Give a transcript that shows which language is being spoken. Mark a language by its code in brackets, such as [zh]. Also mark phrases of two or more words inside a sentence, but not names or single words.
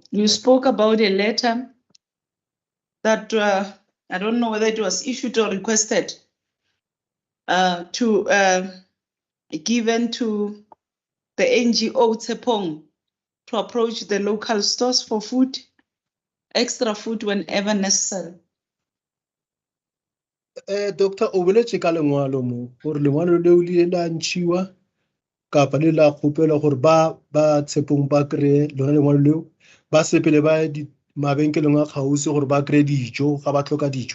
[en] You spoke about a letter that I don't know whether it was issued or requested given to the NGO Tsepong to approach the local stores for food, extra food whenever necessary. [tn] Doctor, o boletse ka lengwalo mo gore lengwalo leo le la ntshiwa kapa le la kgopelwa gore ba Tshepong ba kry lona lengwalo leo ba sepele ba mabenkeleng a kgauswi gore ba kry dijo ga ba tlhoka dijo.